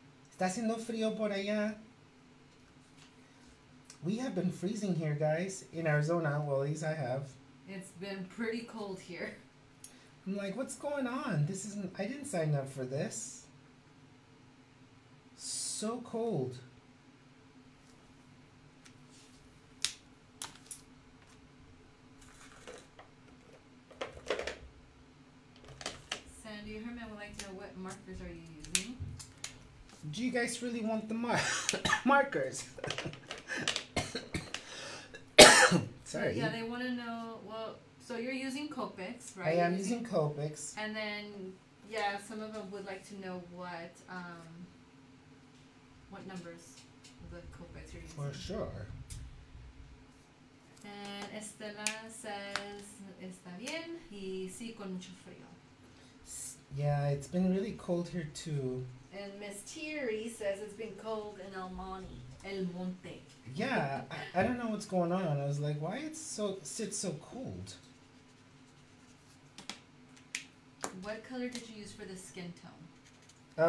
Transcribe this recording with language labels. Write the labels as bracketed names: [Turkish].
[Spanish] ¿Está haciendo frío por allá? [English] We have been freezing here, guys, in Arizona. Well, at least I have. It's been pretty cold here. I'm like, what's going on? This isn't, I didn't sign up for this. So cold. Sandy Herman would like to know what markers are you using? Do you guys really want the markers? Sorry. Yeah, they want to know, well, so you're using Copics, right? I am using Copics. And then, yeah, some of them would like to know what numbers of the Copics you're using. For sure. And Estela says, [Spanish] está bien, y sí con mucho frío. [English] Yeah, it's been really cold here too. And Miss Thierry says it's been cold in El Monte. El Monte. Yeah, I don't know what's going on. I was like, why sits so cold? What color did you use for the skin tone?